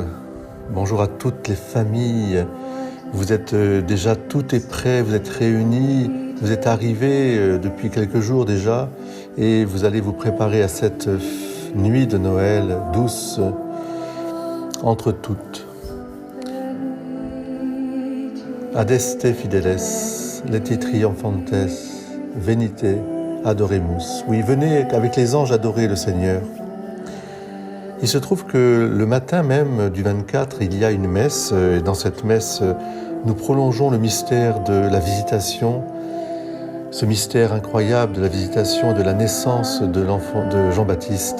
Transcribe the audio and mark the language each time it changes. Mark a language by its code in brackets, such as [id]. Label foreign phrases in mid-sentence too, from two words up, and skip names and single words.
[fr] Bonjour à toutes les familles. Vous êtes déjà tout est prêt, vous êtes réunis, vous êtes arrivés depuis quelques jours déjà et vous allez vous préparer à cette nuit de Noël douce entre toutes. [la] Adeste fideles, leti triumphantes, venite adoremus. [fr] Oui, venez avec les anges adorer le Seigneur. Il se trouve que le matin même du 24, il y a une messe, et dans cette messe, nous prolongeons le mystère de la visitation, ce mystère incroyable de la visitation et de la naissance de l'enfant de Jean-Baptiste.